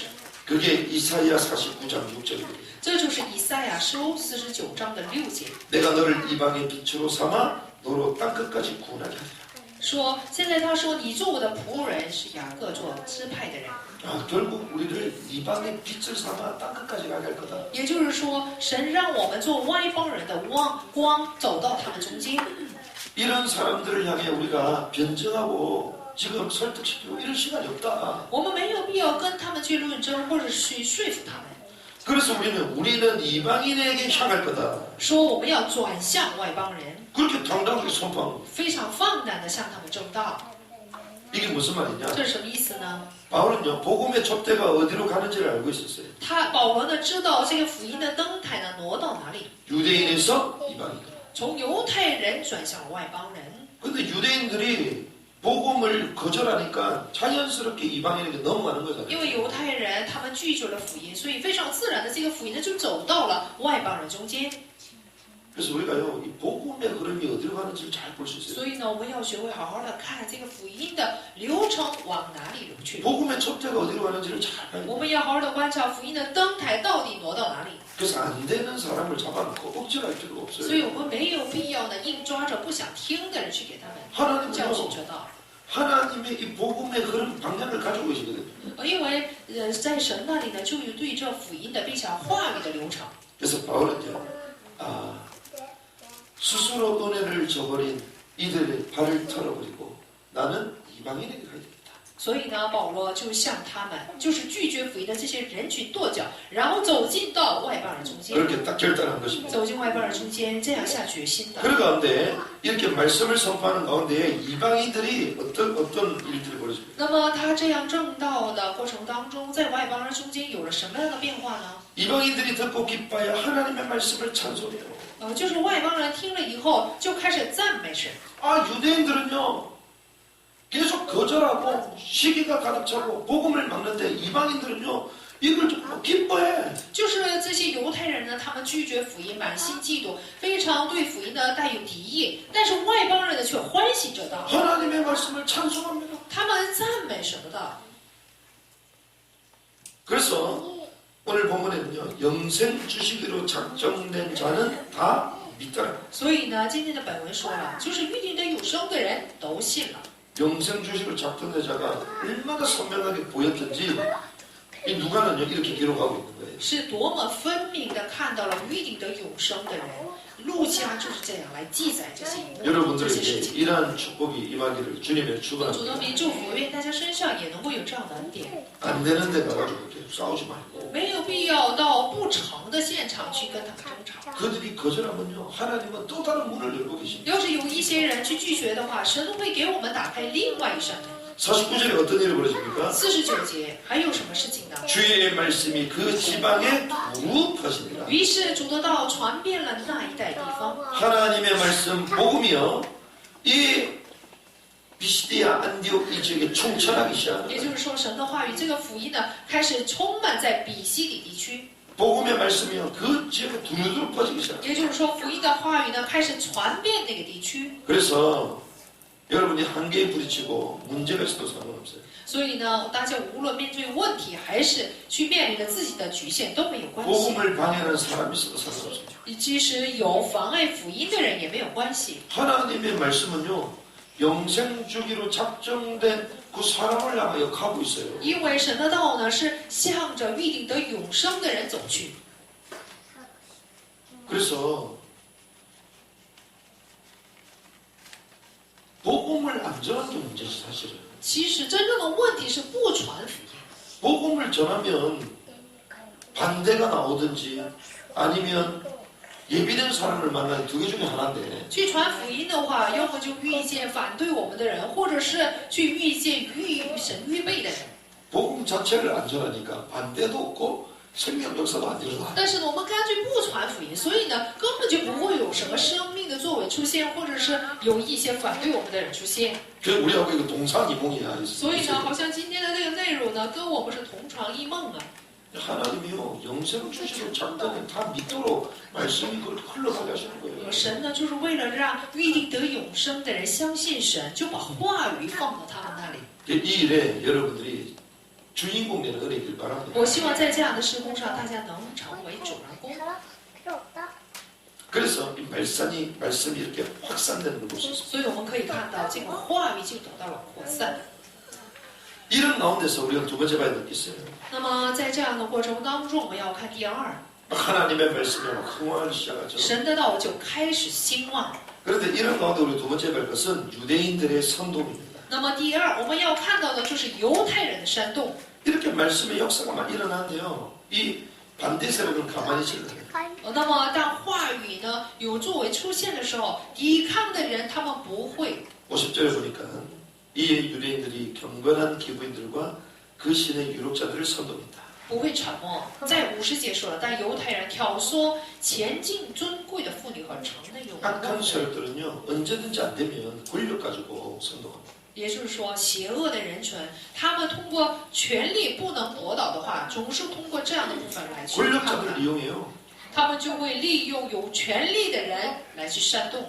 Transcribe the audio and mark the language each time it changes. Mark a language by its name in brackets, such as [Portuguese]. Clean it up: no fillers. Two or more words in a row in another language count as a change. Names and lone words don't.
[Korean] 그게 이사야 49장 6절입니다. [Chinese] 这就是以赛亚书49章的6节， [Korean] 내가 너를 이방의 빛으로 삼아 너로 땅끝까지 구원하게 하리라. [Chinese] 说现在他说你做我的仆人，是雅各做支派的人。 [Korean] 아, 결국 우리를 이방의 빛을 삼아 땅끝까지 가게 할 거다. [Chinese] 也就是说，神让我们做外邦人的光，走到他们中间。 [Korean] 이런 사람들을 향해 우리가 변증하고 지금 설득시키고 이럴 시간이 없다. [Chinese] 我们没有必要跟他们去论争，或者是去说服他们， [Korean] 그래서 우리는 이방인에게 향할 거다. [Chinese] 说我们要转向外邦人， [Korean] 그렇게 당당하게 선포한 거예요. [Chinese] 非常放胆的向他们正道。 [Korean] 이게 무슨 말이냐? [Chinese] 这是什么意思呢？ [Korean] 바울은요, 복음의 촛대가 어디로 가는지를 알고 있었어요. [Chinese] 保罗呢知道这个福音的灯台呢挪到哪里， [Korean] 유대인에서 이방인. [Chinese] 从犹太人转向了外邦人。 [Korean] 근데 유대인들이 복음을 거절하니까 자연스럽게 이방인에게 넘어가는 [Chinese] 因 [Korean] 거잖아요. [Chinese] 为犹太人他们拒绝了福音，所以非常自然的这个福音呢就走到了外邦人中间。 [Korean] 그래서 우리가요, 이 복음의 흐름이 어디로 가는지를 잘 볼 수 있어요. [Chinese] 所以呢，我们要学会好好的看这个福音的流程往哪里流去。 [Korean] 복음의 촛대가 어디로 가는지를 잘 봐야 돼요. [Chinese] 我们要好好的观察福音的灯台到底挪到哪里。 [Korean] 그래서 안 되는 사람을 잡아놓고 억지할 필요가 [Chinese] 所以 [Korean] 없어요. [Chinese] 我们没有必要呢硬抓着不想听的人去给他们教训 [Korean] 하나님은요, [Chinese] 这道。 [Korean] 하나님의 이 복음의 흐름 방향을 가지고 계시거든요. [Chinese] 因为在神那里呢，就有对这福音的并且话语的流程。 [Korean] 그래서 바울은요, 스스로 은혜를 저버린 이들의 발을 털어버리고 나는 이방인에게 가야 됩니다. [Chinese] 所以呢，保罗就向他们，就是拒绝福音的这些人群跺脚，然后走进到外邦人中间， [Korean] 그렇게 딱 결단한 것입니다. [Chinese] 走进外邦人中间，这样下决心的。 [Korean] 그 가운데 이렇게 말씀을 선포하는 가운데 이방인들이 어떤 일들이 벌어집니다. [Chinese] 那么他这样正道的过程当中，在外邦人中间有了什么样的变化呢？ [Korean] 이방인들이 듣고 기뻐하여 하나님의 말씀을 찬송해요. [Chinese] 就是外邦人听了以后就开始赞美神。 [Korean] 유대인들은요 계속 거절하고 시기가 가득 차고 복음을 막는데 이방인들은요 이걸 좀 기뻐해. [Chinese] 就是这些犹太人呢，他们拒绝福音，满心嫉妒，非常对福音呢带有敌意。但是外邦人呢却欢喜这道， [Korean] 하나님의 말씀을 찬송합니다. [Chinese] 他们赞美神的道。 [Korean] 그래서 오늘 본문에는요 영생 주시기로 작정된 자는 다 믿더라. [Chinese] 所以呢，今天的本文说了，就是预定的永生的人都信了。 [Korean] 영생 주시기로 작정된 자가 얼마나 선명하게 보였던지 이 누가는요 이렇게 기록하고 있는 거예요. [Chinese] 是多么分明的看到了预定的永生的人，路加就是这样来记载这些这些事 [Korean] 여러분들에게 [Chinese] 情。 [Korean] 이러한 축복이 임하기를 주님의 [Chinese] 主的 [Korean] 축원합니다. [Chinese] 名祝福，愿大家身上也能够有这样的恩典。 [Korean] 안 되는 데 가가지고 계속 싸우지 말고 [Chinese] 没有必要到不成的现场去跟他们争吵。 [Korean] 그들이 거절하면요 하나님은 또 다른 문을 열고 계십니다. [Chinese] 要是有一些人去拒绝的话，神会给我们打开另外一扇门。 [Korean] 49절에 어떤 일이 벌어집니까? [Chinese] 49 节还有什么事情呢？ [Korean] 주의 말씀이 그 지방에 무흡하십니다. [Chinese] 于是主的道传遍了那一带地方。 [Korean] 하나님의 말씀 복음이요 이 비시디아 안디옥 이 지역에 충천하기 시작합니다. [Chinese] 也就是说，神的话语这个福音呢，开始充满在比西里地区。 [Korean] 복음의 말씀이요 그 지역에 두루두루 퍼지기 시작합니다. [Chinese] 也就是说，福音的话语呢，开始传遍那个地区。 [Korean] 그래서 여러분이 한계에 부딪히고 문제가 있어도 상관없어요. [Chinese] 所以呢，大家无论面对问题，还是去面临着自己的局限，都没有关系。 [Korean] 복음을 방해하는 사람이 있어도 상관없어요. [Chinese] 即使有妨碍福音的人也没有关系。 [Korean] 하나님의 말씀은요 영생 주기로 작정된 그 사람을 향하여 가고 있어요. [Chinese] 因为神的道呢，是向着预定得永生的人走去。 [Korean] 그래서 복음을 안 전하는 게 문제지 사실은. [Chinese] 其实真正的问题是不传福音。 [Korean] 복음을 전하면 반대가 나오든지 아니면 예비된 사람을 만나는 두 개 중에 하나인데 [Chinese] 去传福音的话，要么就遇见反对我们的人，或者是去遇见神预备的人。 [Korean] 복음 자체를 안 전하니까 반대도 없고 생명 역사도 안 일어나. [Chinese] 但是呢，我们干脆不传福音，所以呢，根本就不会有什么生命的作为出现，或者是有一些反对我们的人出现。 [Korean] 그 우리하고 이거 동상이몽이야. [Chinese] 所以呢，好像今天的这个内容呢，跟我们是同床异梦啊。 [Korean] 하나님이요 영생을 주시고 작전은 다 믿도록 말씀이 그렇게 흘러가게 하시는 거예요. [Chinese] 神呢，就是为了让预定得永生的人相信神，就把话语放到他们那里。 [Korean] 이 일에 여러분들이 주인공 되는 은혜길 바랍니다. [Chinese] 我希望在这样的施工上，大家能成为主人公。 [Korean] 그래서 이 말씀이 이렇게 확산되는 걸 볼 수 있습니다. [Chinese] 所以我们可以看到，这个话语就得到了扩散。 [Korean] 이런 가운데서 우리가 두 번째 봐야 될 게 있어요. [Chinese] 那么在这样的过程当中，我们要看第二， [Korean] 하나님의 말씀에 막 흥황하기 시작하죠. [Chinese] 神的道就开始兴旺。 [Korean] 그런데 이런 가운데 우리 두 번째 볼 것은 유대인들의 선동입니다. [Chinese] 那么第二，我们要看到的就是犹太人的煽动。 [Korean] 이렇게 말씀의 역사가 막 일어나는데요. 이 반대 세력은 가만히 있어요. [Chinese] 那么当话语呢有作为出现的时候，抵抗的人他们不会。 [Korean] 50절에 보니까 이 유대인들이 경건한 기부인들과 그 신의 유력자들을 선동했다. [Chinese] 不会沉默。在50节说了，但犹太人挑唆前进尊贵的妇女和城内有 [Korean] 악한 세력들은요 언제든지 안 되면 권력 가지고 선동합니다. [Chinese] 也就是说，邪恶的人群，他们通过权力不能驳倒的话，总是通过这样的部分来去抗 [Korean] 권력자들을 [Chinese] 衡。 [Korean] 이용해요. [Chinese] 他们就会利用有权力的人来去煽动。